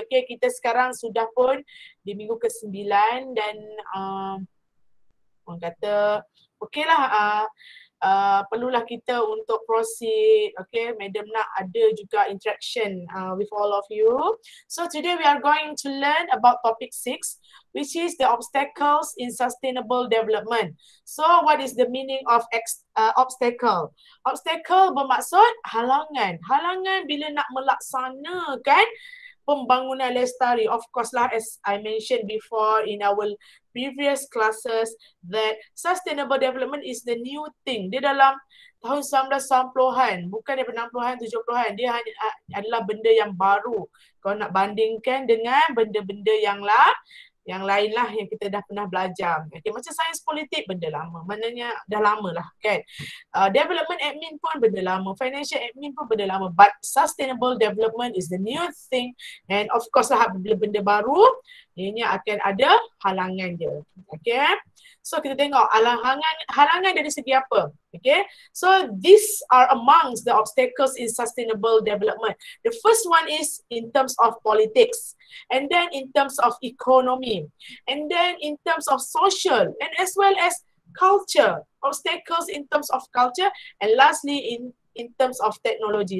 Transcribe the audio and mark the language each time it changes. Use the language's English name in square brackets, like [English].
[Malay] Okay, kita sekarang sudah pun di minggu ke-9 dan orang kata okeylah, perlulah kita untuk proceed. Okay, Madam nak ada juga interaction with all of you. [English] So today we are going to learn about topic 6, which is the obstacles in sustainable development. So what is the meaning of obstacle? Obstacle bermaksud halangan. [Malay] Halangan bila nak melaksanakan pembangunan lestari. [English] Of course lah, as I mentioned before in our previous classes, that sustainable development is the new thing. [Malay] Dia dalam tahun 1990-an, bukan daripada 60-an, 70-an. Dia hanya adalah benda yang baru. Kalau nak bandingkan dengan benda-benda yang lain lah yang kita dah pernah belajar. Okay, macam sains politik, benda lama. Maknanya dah lama lah kan. Development admin pun benda lama. Financial admin pun benda lama. [English] But sustainable development is the new thing. [Malay] And of course lah, bila benda baru, ini akan ada halangan dia. Okay. So kita tengok halangan dari segi apa. Okay. [English] So these are amongst the obstacles in sustainable development. The first one is in terms of politics. And then in terms of economy. And then in terms of social. And as well as culture. Obstacles in terms of culture. And lastly in terms of technology.